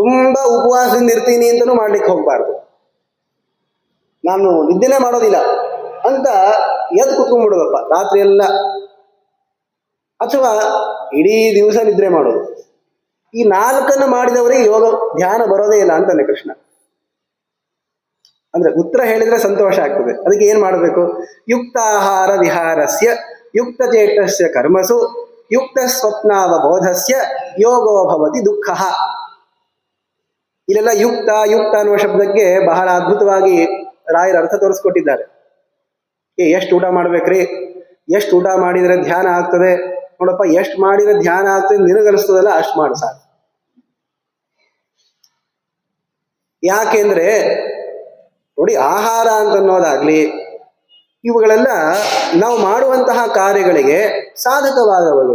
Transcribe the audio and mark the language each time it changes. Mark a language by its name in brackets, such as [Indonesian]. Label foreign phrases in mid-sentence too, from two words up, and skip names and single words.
[Kannada] ತುಂಬಾ ಉಪವಾಸದಿಂದ ಇರ್ತೀನಿ ಅಂತಲೂ ಮಾಡ್ಲಿಕ್ಕೆ ಹೋಗ್ಬಾರ್ದು. ನಾನು ನಿದ್ದೆನೇ ಮಾಡೋದಿಲ್ಲ ಅಂತ ಎದ್ದು ಕುತ್ಕೊಂಡ್ಬಿಡೋದಪ್ಪ ರಾತ್ರಿ ಎಲ್ಲ, ಅಥವಾ ಇಡೀ ದಿವಸ ನಿದ್ರೆ ಮಾಡೋದು. ಈ ನಾಲ್ಕನ್ನು ಮಾಡಿದವರಿಗೆ ಯೋಗ ಧ್ಯಾನ ಬರೋದೇ ಇಲ್ಲ ಅಂತಾನೆ ಕೃಷ್ಣ. ಅಂದ್ರೆ ಉತ್ತರ ಹೇಳಿದ್ರೆ ಸಂತೋಷ ಆಗ್ತದೆ. ಅದಕ್ಕೆ ಏನ್ ಮಾಡಬೇಕು? [Sanskrit] ಯುಕ್ತಾಹಾರ ವಿಹಾರಸ್ಯ ಯುಕ್ತ ಚೇಷ್ಟಸ್ಯ ಕರ್ಮಸು ಯುಕ್ತ ಸ್ವಪ್ನಾವಬೋಧಸ್ಯ ಯೋಗೋ ಭವತಿ ದುಃಖ. [Kannada] ಇಲ್ಲೆಲ್ಲ ಯುಕ್ತ ಯುಕ್ತ ಅನ್ನುವ ಶಬ್ದಕ್ಕೆ ಬಹಳ ಅದ್ಭುತವಾಗಿ ರಾಯರ ಅರ್ಥ ತೋರಿಸ್ಕೊಟ್ಟಿದ್ದಾರೆ. ಎಷ್ಟು ಊಟ ಮಾಡ್ಬೇಕ್ರಿ, ಎಷ್ಟು ಊಟ ಮಾಡಿದ್ರೆ ಧ್ಯಾನ ಆಗ್ತದೆ, ನೋಡಪ್ಪ ಎಷ್ಟು ಮಾಡಿದ್ರೆ ಧ್ಯಾನ ಆಗ್ತದೆ ನಿನಗನಿಸ್ತದಲ್ಲ ಅಷ್ಟು ಮಾಡು ಸಾಕು. ಯಾಕೆಂದ್ರೆ ನೋಡಿ, ಆಹಾರ ಅಂತ ಅನ್ನೋದಾಗ್ಲಿ ಇವುಗಳೆಲ್ಲ ನಾವು ಮಾಡುವಂತಹ ಕಾರ್ಯಗಳಿಗೆ ಸಾಧಕವಾದವರು.